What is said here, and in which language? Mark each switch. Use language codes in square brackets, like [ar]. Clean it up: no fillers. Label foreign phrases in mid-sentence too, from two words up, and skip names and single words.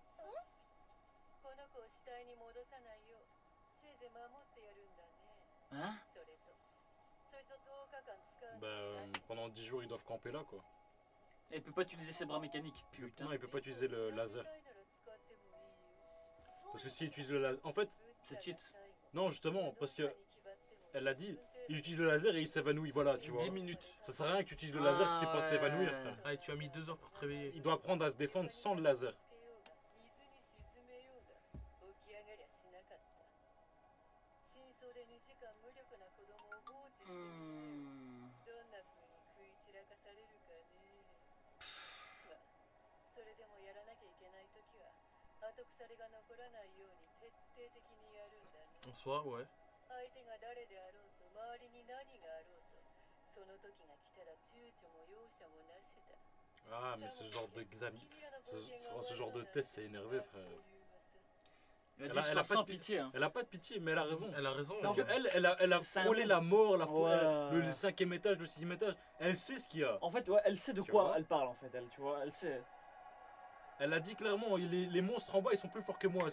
[ja] この子を死体に戻さないようせいぜい守ってやるんだね。 [fr] Hein? [ja] それとそいつを10日間使う [fr] Bah, [ja] のになし [fr] pendant 10 jours, ils doivent camper là, quoi. Et il peut pas utiliser ses bras mécaniques. Putain. Non, il peut pas utiliser le laser. [ja] 使いなら使ってもいいよ。 [fr] Parce que s'il utilise le laser... En fait, C'est cheat. non, justement, parce que elle l'a dit, il utilise le laser et il s'évanouit, voilà, tu vois. 10 minutes. Ça sert à rien que tu utilises le laser si c'est pour Ah, t'évanouir, ouais. frère. Ah, et tu as mis 2 heures pour te réveiller. Il doit apprendre à se défendre sans le laser. [ja] 水に沈めようが起き上がりゃしなかった。真相で2時間無力な子供を放置してみてよ。 Hmm. どんな風に食い散らかされるかね。まあ、それでもやらなきゃいけないときは後腐れが残らないように徹底的にやるんだね。 [fr] En soi, ouais. [ja] 相手が誰であろうと周りに何があろうとその時が来たら躊躇も容赦もなしだ。 [fr] Ah, mais ce genre d'examen... [ja] 君らの [fr] Ce, [ja] 冒険が [fr] ce [ja] 終 [fr] genre [ja] わ [fr] de [ja] るの [fr] test, c'est [ja] なら [fr] énervé, frère. Il a Elle dit a- sois elle a pas sans de pi- pitié. Hein. Elle a pas de pitié, mais elle a raison. Elle a raison. Parce hein. qu'elle, elle a C'est un frôlé bon- la mort, Ouais. le 5e étage, le 6e étage. Elle sait ce qu'il y a. En fait, ouais, elle sait de Tu quoi vois? elle parle en fait. Elle, tu vois, elle sait. Elle a dit clairement, les monstres en bas, ils sont plus forts que moi.